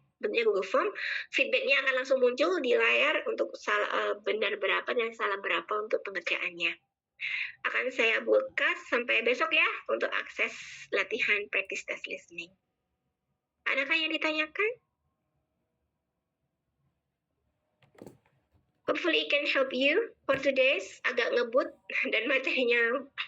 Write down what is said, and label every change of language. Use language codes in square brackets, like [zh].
[id] Bentuknya Google Form, feedbacknya akan langsung muncul di layar untuk benar berapa dan salah berapa untuk pengerjaannya. Akan saya buka sampai besok ya untuk akses latihan [en] practice test listening. [id] Adakah yang ditanyakan? [en] Hopefully it can help you for today's. [id] Agak ngebut dan materinya.